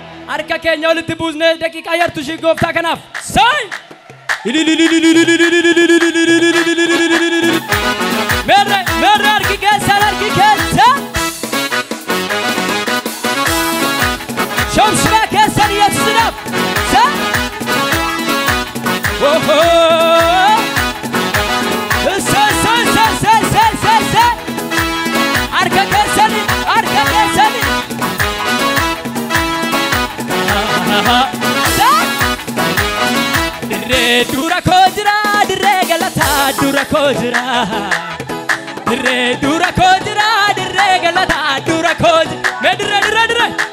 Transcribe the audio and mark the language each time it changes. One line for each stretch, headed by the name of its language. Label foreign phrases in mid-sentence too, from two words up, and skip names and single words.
Oromo: Harka keenya olitti buusnee daqiiqaa yartu ishii gooftaa kanaaf. Saay! Meerre, meerre harki keessan, harki keessan. Shomshima keessan Yesuusinaaf. Saay! Ohoo! Saay, saay, saay, saay, saay, saay, saay. Harka keessan, harka keessan. Saay! Dirree dura koo jira, dirree galataa dura koo jira. Dirree dura koo jira, dirree galataa dura koo jira. Mee dirree, dirree, dirree.